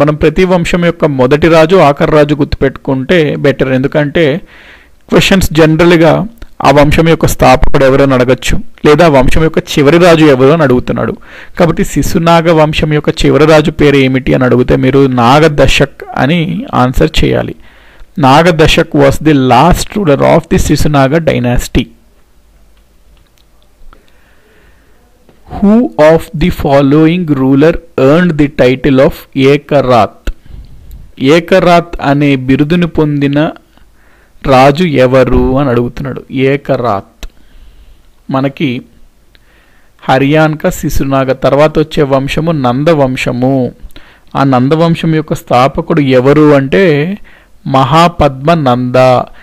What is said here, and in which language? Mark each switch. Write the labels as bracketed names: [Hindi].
[Telugu] మనం ప్రతి వంశం యొక్క మొదటి రాజు ఆఖరి రాజు గుర్తుపెట్టుకుంటే బెటర్, ఎందుకంటే క్వశ్చన్స్ జనరల్గా ఆ వంశం యొక్క స్థాపకుడు ఎవరు అని అడగచ్చు, లేదా వంశం యొక్క చివరి రాజు ఎవరు అని అడుగుతున్నాడు. కాబట్టి శిశునాగ వంశం యొక్క చివరి రాజు పేరు ఏమిటి అని అడిగితే మీరు నాగదశక్ అని ఆన్సర్ చేయాలి. [English] Nagadasaka was the last ruler of the Shishunaga dynasty. Who of the following ruler earned the title of Ekarat? [Telugu] ఏకరాత్ అనే బిరుదుని పొందిన రాజు ఎవరు అని అడుగుతున్నాడు. ఏకరాత్ మనకి హర్యాన్కా శిశునాగ తర్వాత వచ్చే వంశము నందవంశము. ఆ నందవంశం యొక్క స్థాపకుడు ఎవరు అంటే మహాపద్మనంద.